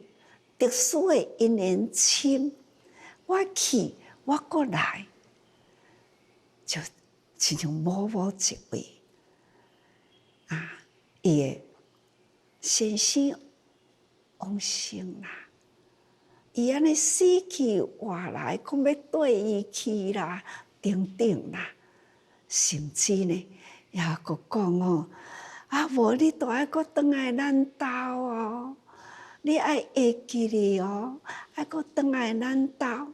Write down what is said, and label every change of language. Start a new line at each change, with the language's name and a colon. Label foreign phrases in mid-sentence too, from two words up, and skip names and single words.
Min Nan Chinese: 特殊的因缘深，我去，我过来，就亲像某某一位伊的先生往生啦，伊安尼死去活来，讲要缀伊去啦，等等啦，甚至呢，也佫讲无你都爱佫转来咱兜你爱会记哩爱佫转来咱兜。